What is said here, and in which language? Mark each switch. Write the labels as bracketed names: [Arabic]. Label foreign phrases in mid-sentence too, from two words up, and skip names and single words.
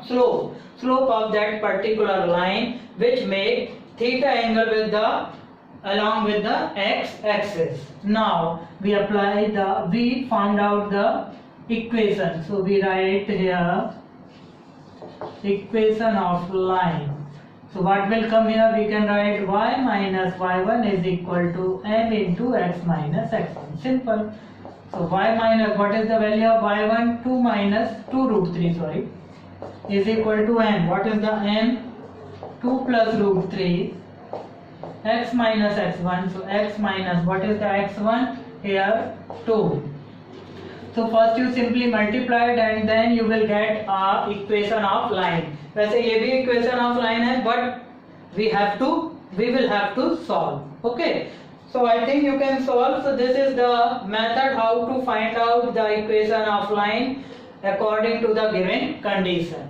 [English] Slope of that particular line which make theta angle with the along with the x-axis. Now we found out the equation. So we write here equation of line. So what will come here? We can write y minus y1 is equal to m into x minus x1. Simple. So y minus, what is the value of y1? 2 minus 2 root 3, sorry, is equal to m. What is the m? 2 plus root 3. X minus x1, so x minus, what is the x1 here? 2. So first you simply multiply it and then you will get a equation of line. [Hindi] वैसे ये भी [English] equation of line है, but we will have to solve. Okay, so I think you can solve. So this is the method how to find out the equation of line according to the given condition.